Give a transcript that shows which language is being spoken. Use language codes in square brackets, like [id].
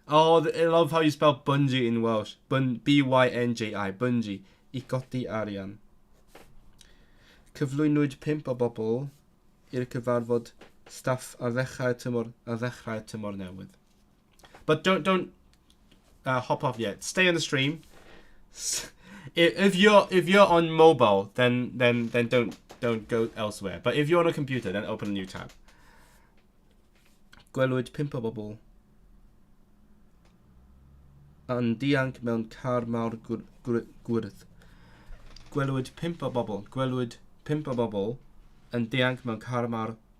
[en] Oh, I love how you spell bungee in Welsh. [cy] B-Y-N-G-I. Bungee. I godi arian. Cyflwynwyd 5 o bobl i'r cyfarfod staff ar ddechrau'r tymor newydd. [en] But don't hop off yet. Stay on the stream. If you're on mobile, then don't go elsewhere. But if you're on a computer, then open a new tab. [cy] Gwelwyd 5 o bobl yn dianc mewn car mawr gwyrdd. Gwelwyd 5 o bobl yn dianc mewn car mawr.